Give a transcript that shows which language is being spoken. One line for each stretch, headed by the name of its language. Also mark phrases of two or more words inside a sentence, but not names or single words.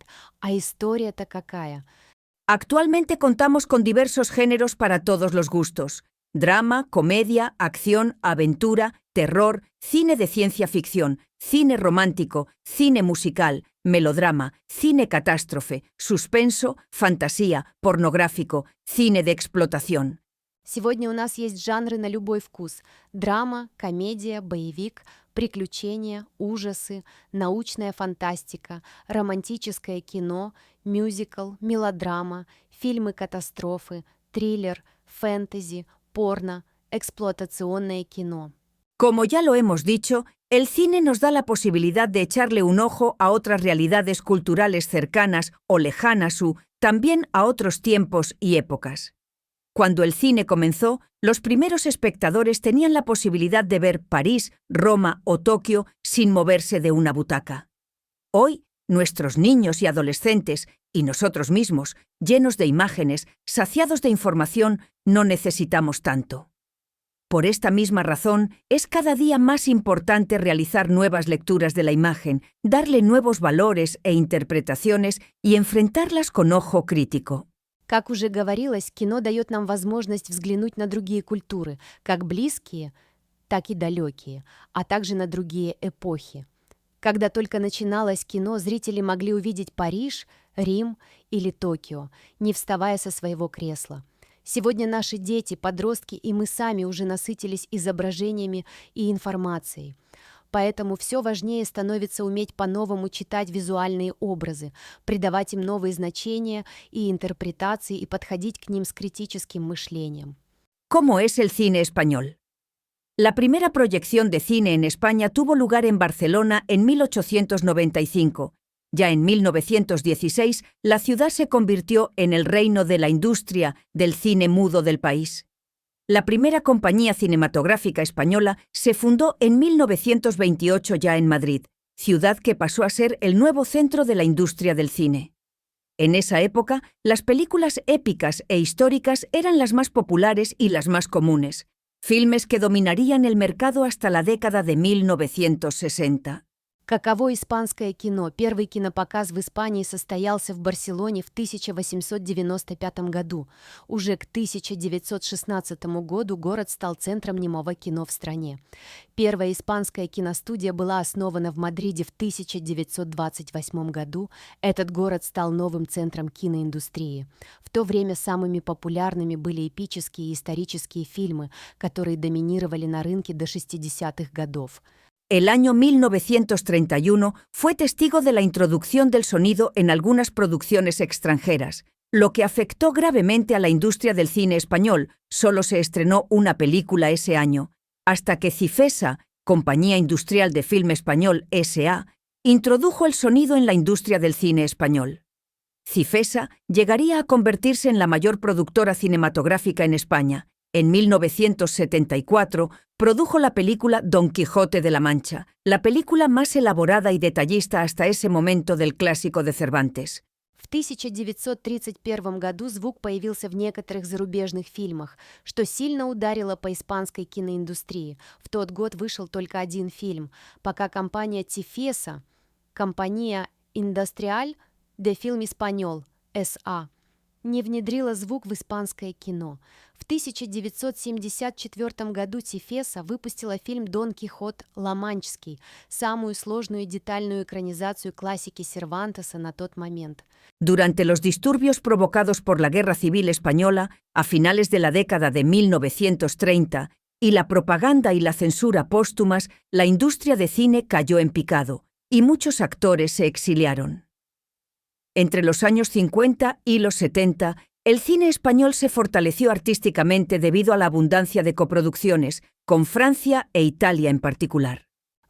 Russian: А история-то какая?
Spanish: Actualmente contamos con diversos géneros para todos los gustos: drama, comedia, acción, aventura, terror, cine de ciencia ficción, cine romántico, cine musical, melodrama, cine catástrofe, suspenso, fantasía, pornográfico, cine de explotación.
Russian: Сегодня у нас есть жанры на любой вкус. Драма, комедия, боевик, приключения, ужасы, научная фантастика, романтическое кино, мюзикл, мелодрама, фильмы-катастрофы, триллер, фэнтези, порно, эксплуатационное кино.
Spanish: Como ya lo hemos dicho, el cine nos da la posibilidad de echarle un ojo a otras realidades culturales cercanas o lejanas también a otros tiempos y épocas. Cuando el cine comenzó, los primeros espectadores tenían la posibilidad de ver París, Roma o Tokio sin moverse de una butaca. Hoy, nuestros niños y adolescentes, y nosotros mismos, llenos de imágenes, saciados de información, no necesitamos tanto. Por esta misma razón, es cada día más importante realizar nuevas lecturas de la imagen, darle nuevos valores e interpretaciones y enfrentarlas con ojo crítico.
Russian: Как уже говорилось, кино дает нам возможность взглянуть на другие культуры, как близкие, так и далекие, а также на другие эпохи. Когда только начиналось кино, зрители могли увидеть Париж, Рим или Токио, не вставая со своего кресла. Сегодня наши дети, подростки и мы сами уже насытились изображениями и информацией. Поэтому все важнее становится уметь по-новому читать визуальные образы, придавать им новые значения и интерпретации и подходить к ним с критическим мышлением.
Spanish: ¿Cómo es el cine español? La primera proyección de cine en España tuvo lugar en Barcelona en 1895. Ya en 1916, la ciudad se convirtió en el reino de la industria del cine mudo del país. La primera compañía cinematográfica española se fundó en 1928 ya en Madrid, ciudad que pasó a ser el nuevo centro de la industria del cine. En esa época, las películas épicas e históricas eran las más populares y las más comunes, filmes que dominarían el mercado hasta la década de 1960.
Russian: Каково испанское кино? Первый кинопоказ в Испании состоялся в Барселоне в 1895 году. Уже к 1916 году город стал центром немого кино в стране. Первая испанская киностудия была основана в Мадриде в 1928 году. Этот город стал новым центром киноиндустрии. В то время самыми популярными были эпические и исторические фильмы, которые доминировали на рынке до 60-х годов.
Spanish: El año 1931 fue testigo de la introducción del sonido en algunas producciones extranjeras, lo que afectó gravemente a la industria del cine español. Solo se estrenó una película ese año, hasta que Cifesa, Compañía Industrial de Film Español S.A., introdujo el sonido en la industria del cine español. Cifesa llegaría a convertirse en la mayor productora cinematográfica en España. En 1974 produjo la película Don Quijote de la Mancha, la película más elaborada y detallista hasta ese momento del clásico de Cervantes.
Russian: В 1931 году звук появился в некоторых зарубежных фильмах, что сильно ударило по испанской киноиндустрии. В тот год вышел только один фильм, пока компания Cifesa, Compañía Industrial de Film Español S.A., не внедрила звук в испанское кино. В 1974 году Cifesa выпустила фильм «Дон Кихот Ла-Манческий», самую сложную и детальную экранизацию классики Сервантеса на тот момент.
Spanish: Durante los disturbios provocados por la Guerra Civil Española a finales de la década de 1930 y la propaganda y la censura póstumas, la industria de cine cayó en picado y muchos actores se exiliaron. Entre los años 50 y los 70, el cine español se fortaleció artísticamente debido a la abundancia de coproducciones, con Francia e Italia en particular.